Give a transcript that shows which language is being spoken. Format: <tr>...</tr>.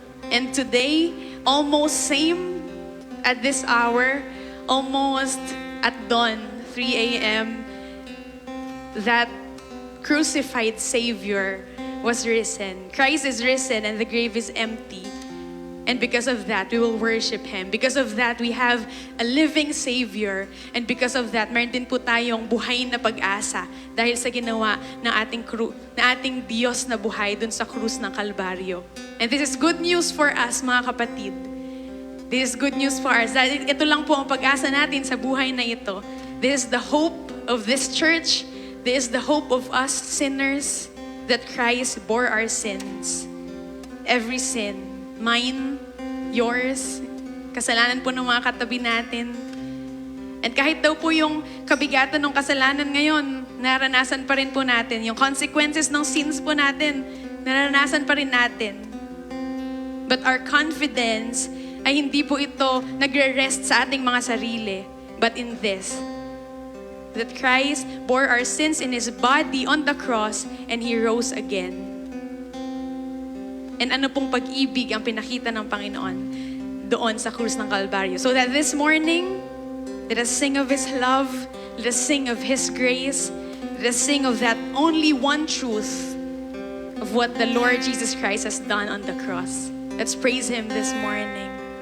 <en>And today, almost same at this hour, almost at dawn, 3 a.m., that crucified Savior was risen. Christ is risen and the grave is empty. And because of that, we will worship Him. Because of that, we have a living Savior. And because of that,</en> <tl>meron din po tayong buhay na pag-asa dahil sa ginawa ng ating Diyos na buhay dun sa krus ng Kalbaryo.</tl> <en>And this is good news for us,</en> <tl>mga kapatid.</tl> <en>This is good news for us.</en> <tl>Dahil ito lang po ang pag-asa natin sa buhay na ito.</tl> <en>This is the hope of this church. This is the hope of us sinners, that Christ bore our sins. Every sin. Mine, yours,</en> <tl>kasalanan po ng mga katabi natin. And kahit daw po yung kabigatan ng kasalanan ngayon, naranasan pa rin po natin. Yung consequences ng sins po natin, naranasan pa rin natin.</tl> <en>But our confidence</en> <tl>ay hindi po ito nagre-rest sa ating mga sarili,</tl> <en>but in this, that Christ bore our sins in His body on the cross and He rose again.</en> <tl>And ano pong pag-ibig ang pinakita ng Panginoon doon sa krus ng Kalbaryo.</tl> <en>So that this morning, let us sing of His love, let us sing of His grace, let us sing of that only one truth of what the Lord Jesus Christ has done on the cross. Let's praise Him this morning.</en>